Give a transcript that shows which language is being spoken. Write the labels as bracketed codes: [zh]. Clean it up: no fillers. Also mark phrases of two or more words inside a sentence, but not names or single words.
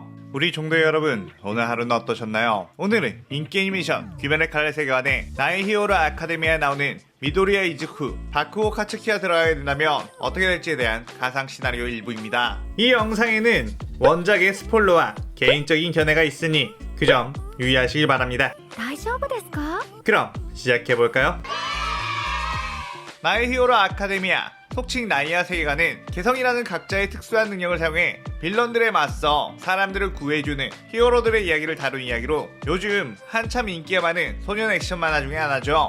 [ko] 우리 종도 여러분, 오늘 하루는 어떠셨나요? 오늘은 인기 애니메이션 귀멸의 칼날 세계관의 나의 히어로 아카데미아에 나오는 미도리야 이즈쿠, 바쿠고 카츠키가 들어가게 된다면 어떻게 될지에 대한 가상 시나리오 일부입니다. 이 영상에는 원작의 스포일러와 개인적인 견해가 있으니 그 점 유의하시길 바랍니다. [ja] 大丈夫ですか? [ko] 그럼 시작해볼까요? 나의 히어로 아카데미아, 속칭 나이아 세계관은 개성이라는 각자의 특수한 능력을 사용해 빌런들에 맞서 사람들을 구해주는 히어로들의 이야기를 다룬 이야기로 요즘 한참 인기가 많은 소년 액션 만화 중에 하나죠.